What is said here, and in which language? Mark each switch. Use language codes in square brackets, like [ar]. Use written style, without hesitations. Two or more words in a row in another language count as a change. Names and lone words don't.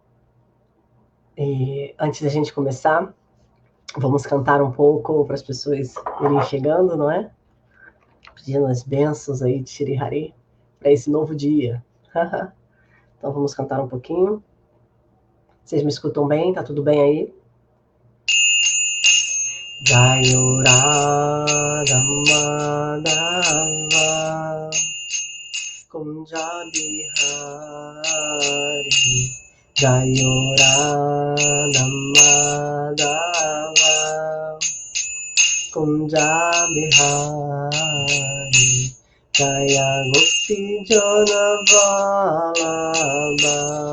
[pt] E antes da gente começar, vamos cantar um pouco para as pessoas irem chegando, não é? Pedindo as bênçãos aí de Shri Hari para esse novo dia. Então vamos cantar um pouquinho. Vocês me escutam bem? Tá tudo bem aí? [sa] जय राधा माधव कुञ्ज बिहारी जय राधा माधव कुञ्ज बिहारी जय गोपी जन वल्लभ